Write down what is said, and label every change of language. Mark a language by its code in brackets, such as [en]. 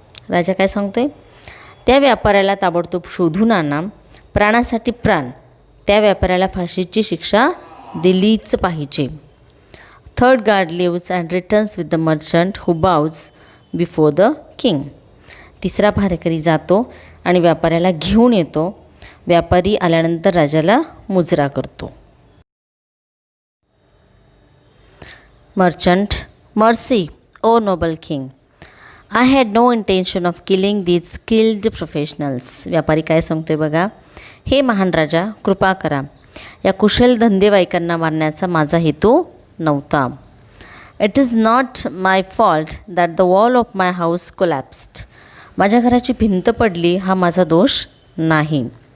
[mr] राजा काय सांगतोय, त्या व्यापाऱ्याला ताबडतोब शोधून आणा, प्राणासाठी प्राण, त्या व्यापाऱ्याला फाशीची शिक्षा दिलीच पाहिजे. [en] Third guard leaves and returns with the merchant who bows before the king. [mr] तिसरा पहारेकरी जातो आणि व्यापाऱ्याला घेऊन येतो. व्यापारी आल्यानंतर राजाला मुजरा करतो. [en] Merchant, mercy O noble king, I had no intention of killing these skilled professionals. [mr] व्यापारी काय सांगतोय बघा, हे महान राजा, कृपा करा, या कुशल धंदेवाईकांना मारण्याचा माझा हेतू नव्हता. [en] It is not my fault that the wall of my house collapsed. [mr] माझ्या घराची भिंत पडली हा माझा दोष नाही.